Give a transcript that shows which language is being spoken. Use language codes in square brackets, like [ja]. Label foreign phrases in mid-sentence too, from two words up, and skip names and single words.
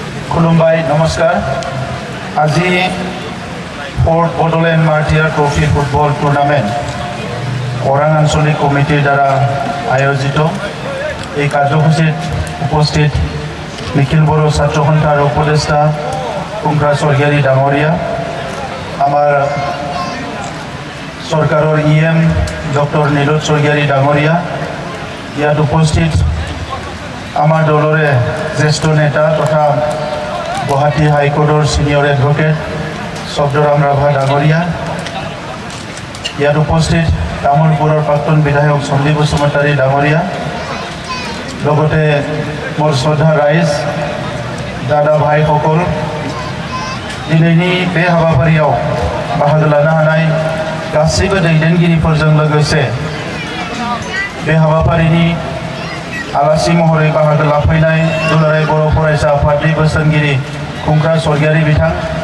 [brx] खुलुमबाय नमस्कार [as] আজি फोर्थ बडोलैंड मार्टियार ट्रफी फुटबल टूर्नामेंट ওৰাং আঞ্চলিক কমিটিৰ দ্বাৰা আয়োজিত এই কাৰ্যসূচীত উপস্থিত নিখিল বড়ো ছাত্ৰ সন্থাৰ উপদেষ্টা কুমৰা স্বৰ্গীয়াৰী ডাঙৰীয়া আমাৰ চৰকাৰৰ ইএম ডক্টৰ নীলোৎ স্বৰ্গীয়াৰী ডাঙৰীয়া ইয়াত উপস্থিত আমাৰ দলৰে জ্যেষ্ঠ নেতা তথা গুৱাহাটী হাইকোৰ্টৰ [en] senior advocate [as] শব্দৰাম ৰাভা ডাঙৰীয়া ইয়াত উপস্থিত তামোলপুৰৰ প্ৰাক্তন বিধায়ক সন্দীপ বসুমতাৰী ডাঙৰীয়া লগতে মোৰ শ্ৰদ্ধা ৰাইজ দাদা ভাইসকল [brx] दिनैनि बे हाबाफारियाव बाहागो लानो हानाय गासैबो दैदेनगिरिफोरजों लोगोसे बे हाबाफारिनि आलासि महरै बाहागो लाफैनाय दुलाराय बर' फरायसा आफादनि बोसोनगिरि खुंख्रा स्वर्गीयारी बिथां